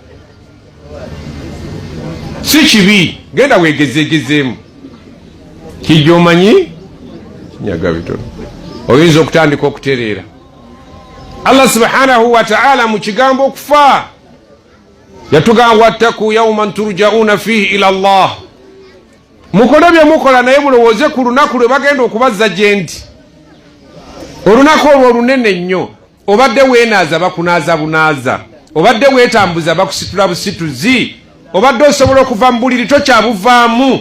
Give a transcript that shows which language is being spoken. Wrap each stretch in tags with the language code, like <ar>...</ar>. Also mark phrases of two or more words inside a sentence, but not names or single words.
<lg>Si kibi genda weegezeegezeemu kijja omanyi kinyaga bitono. Oyinza okutandika okutereera.</lg> <ar>الله سبحانه وتعالى</ar> <lg>mu kigambo okufa yatugamba</lg> <ar>واتقوا يوما ترجعون فيه إلى الله.</ar> <lg>Mukole bye mukola naye mulowooze ku lunaku lwe bagenda okubazza gye ndi. Olunaku olwo olunene nnyo. Obadde weenaaza bakunaaza bunaaza. Obadde weetambuza bakusitula busituzi. Obadde osobola okuva mu buliri tokyabuvaamu.</lg>